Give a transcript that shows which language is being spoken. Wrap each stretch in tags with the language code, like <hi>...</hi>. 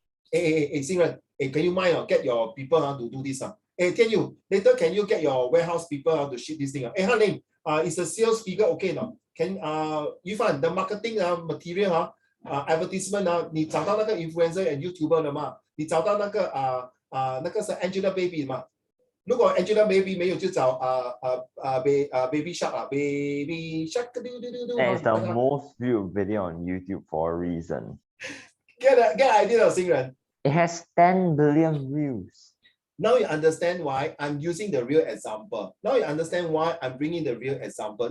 <en>Hey, Xingren, can you mind get your people to do this? Hey, later can you get your warehouse people to ship this thing? Hey, Hanling, is the sales figure okay now? Can Yufan, the marketing material advertisement</en> <zh>你找到那个</zh> <en>influencer and YouTuber</en> <zh>了吗？你找到那个是 Angelababy 吗？如果 Angelababy 没有就找Baby Shark Baby Shark</zh> <en>That is the most viewed video on YouTube for a reason. Get idea of Xingren. It has 10 billion views. Now you understand why I'm using the real example. Now you understand why I'm bringing the real example.</en>